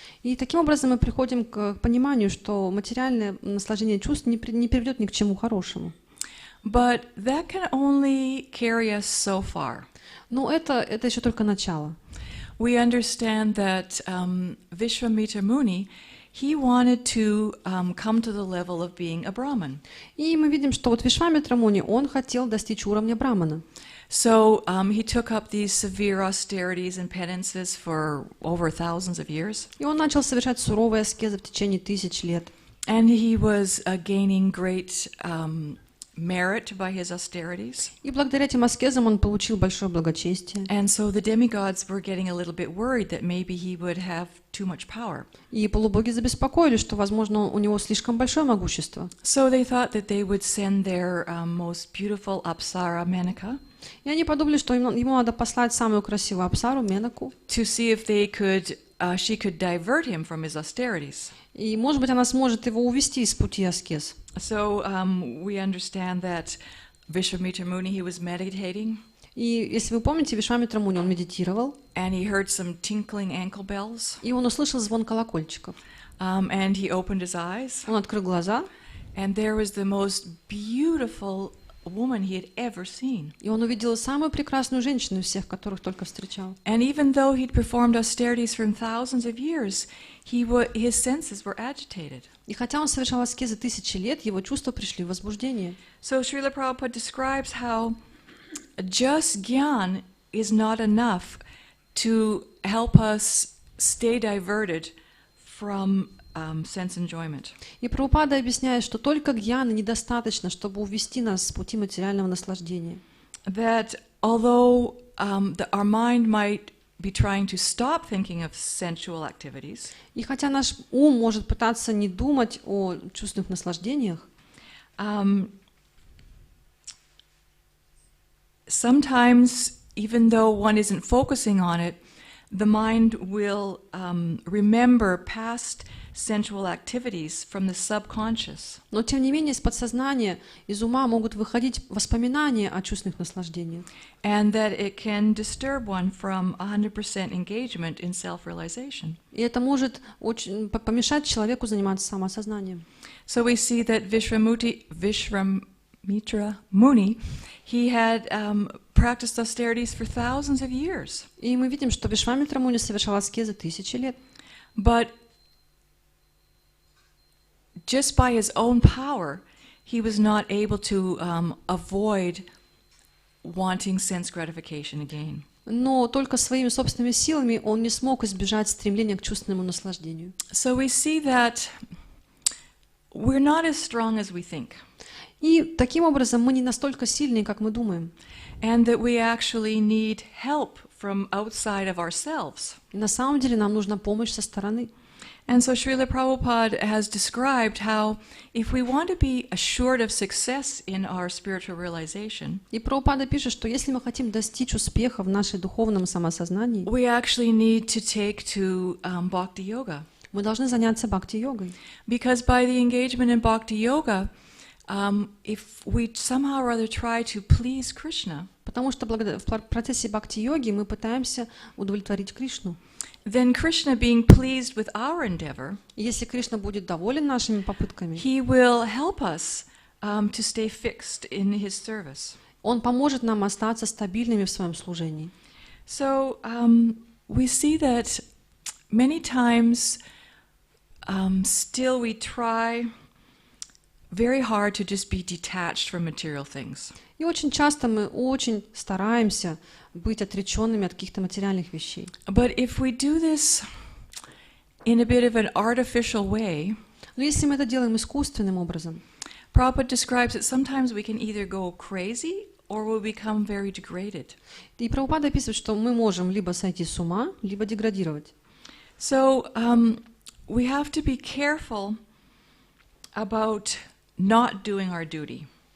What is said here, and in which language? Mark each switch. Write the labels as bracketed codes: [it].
[ru] И таким образом мы приходим к пониманию, что материальное наслаждение чувств не приведет ни к чему хорошему. [en] But that can only carry us so far. [ru] Но это еще только начало. [en] We understand that Vishwamitra Muni, he wanted to come to the level of being a Brahman. [ru] И мы видим, что вот Вишвамитра Муни, он хотел достичь уровня брамана. [en] So he took up these severe austerities and penances for over thousands of years. [ru] И он начал совершать суровые аскезы в течение 1000 лет. [en] And he was gaining great merit by his austerities. [ru] И благодаря этим аскезам он получил большое благочестие. [en] And so the demigods were getting a little bit worried that maybe he would have too much power. [ru] И полубоги забеспокоились, что, возможно, у него слишком большое могущество. [en] So they thought that they would send their most beautiful Apsara Menaka. [ru] И они подумали, что ему надо послать самую красивую Апсару, Менаку. [en] To see if she could divert him from his austerities. [ru] И, может быть, она сможет его увести из пути аскез. [en] So we understand that Vishwamitra Muni, he was meditating. [ru] И если вы помните, Вишвамитра Муни, он медитировал. [en] And he heard some tinkling ankle bells. [ru] И он услышал звон колокольчиков. [en] And he opened his eyes. [ru] Он открыл глаза. [en] And there was the most beautiful woman he had ever seen. [ru] И он увидел самую прекрасную женщину из всех, которых только встречал. [en] And even though he'd performed austerities for thousands of years, his senses were agitated. [ru] И хотя он совершал аскезы 1000 лет, его чувства пришли в возбуждение. [en] So Srila Prabhupada describes how just gyan is not enough to help us stay diverted from sense enjoyment. [ru] И Прабхупада объясняет, что только гьяны недостаточно, чтобы увести нас с пути материального наслаждения. [en] That although our mind might be trying to stop thinking of sensual activities, [ru] и хотя наш ум может пытаться не думать о чувственных наслаждениях, [en] sometimes, even though one isn't focusing on it, the mind will remember past sensual activities from the subconscious. [ru] Но тем не менее из подсознания, из ума могут выходить воспоминания о чувственных наслаждениях. [en] And that it can disturb one from 100% engagement in self-realization. [ru] И это может очень помешать человеку заниматься самоосознанием. [en] So we see that Vishwamitra Muni, he had practiced austerities for thousands of years. [ru] И мы видим, что Вишвамитра Муни совершал аскезы тысячи лет. [en] But just by his own power, he was not able to avoid wanting sense gratification again. [ru] Но только своими собственными силами он не смог избежать стремления к чувственному наслаждению. [en] So we see that we're not as strong as we think. [ru] И таким образом мы не настолько сильны, как мы думаем. [en] And that we actually need help from outside of ourselves. [ru] И на самом деле нам нужна помощь со стороны. [en] And so Srila Prabhupada has described how if we want to be assured of success in our spiritual realization, [ru] И Прабхупада пишет, что если мы хотим достичь успеха в нашей духовном самосознании, [en] we actually need to take to Bhakti Yoga. [ru] мы должны заняться бхакти-йогой. [en] Because by the engagement in Bhakti Yoga, if we somehow or other try to please Krishna, [ru] Потому что в процессе бхакти-йоги мы пытаемся удовлетворить Кришну. [en] then Krishna, being pleased with our endeavor, [ru] И если Кришна будет доволен нашими попытками, [en] he will help us to stay fixed in his service. [ru] Он поможет нам остаться стабильными в своем служении. [en] So we see that many times still we try very hard to just be detached from material things. [ru] И очень часто мы очень стараемся быть отреченными от каких-то материальных вещей. [en] But if we do this in a bit of an artificial way, [ru] Но если мы это делаем искусственным образом, [en] Prabhupada describes that sometimes we can either go crazy or we'll become very degraded. [ru] и Прабхупада описывает, что мы можем либо сойти с ума, либо деградировать. [en] So we have to be careful about not doing our duty.